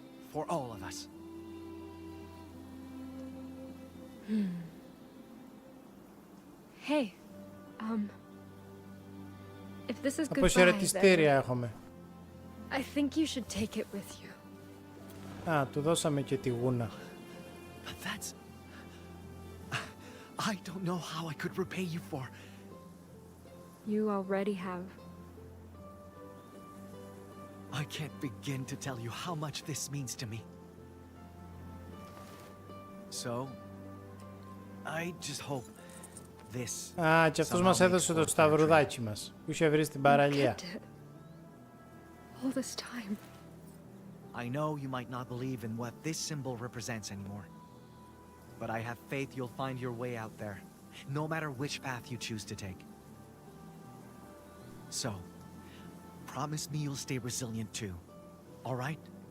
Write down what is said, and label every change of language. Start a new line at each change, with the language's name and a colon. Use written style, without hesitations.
English: For all of us. Hey, if this is goodbye,
Greek: Αποχαιρετιστήρια έχουμε.
English: I think you should take it with you.
Greek: Α, του δώσαμε και τη γούνα.
English: But that's... I don't know how I could repay you for... You already have. I can't begin to tell you how much this means to me. So, I just hope this...
Greek: Α, και αυτός μας έδωσε το σταυρουδάκι μας, που είχε βρει στην παραλία.
English: All this time. I know you might not believe in what this symbol represents anymore. But I have faith you'll find your way out there, no matter which path you choose to take. So, promise me you'll stay resilient too, all right?